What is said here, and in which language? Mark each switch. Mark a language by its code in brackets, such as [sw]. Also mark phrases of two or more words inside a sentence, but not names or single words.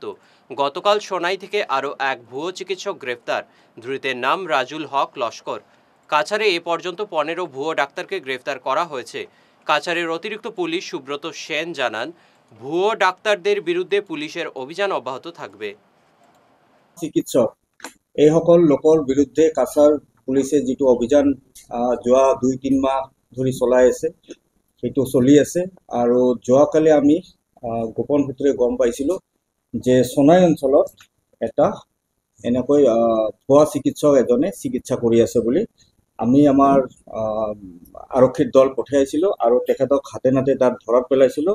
[bn] গতকাল সোনাই থেকে আরও এক ভুয়ো চিকিৎসক গ্রেফতার। ধৃতের নাম রাজুল হক লস্কর। কাছাড়ে এ পর্যন্ত 15 ভুয়ো ডাক্তারকে গ্রেফতার করা হয়েছে। কাছাড়ের অতিরিক্ত পুলিশ সুব্রত সেন জানান, ভুয়ো ডাক্তারদের বিরুদ্ধে পুলিশের অভিযান অব্যাহত থাকবে। [as] চিকিৎসক এইসকল লোকৰ বিৰুদ্ধে কাছাৰ পুলিচে যিটো অভিযান যোৱা 2-3 মাহ ধৰি চলাই আছে সেইটো চলি আছে। আৰু যোৱাকালি আমি গোপন সূত্ৰে গম পাইছিলোঁ যে সোনাই অঞ্চলত এটা এনেকৈ ভুৱা চিকিৎসক এজনে চিকিৎসা কৰি আছে বুলি আমি আমাৰ আৰক্ষীৰ দল পঠিয়াইছিলোঁ আৰু তেখেতক হাতে নাতে তাত ধৰাত পেলাইছিলোঁ।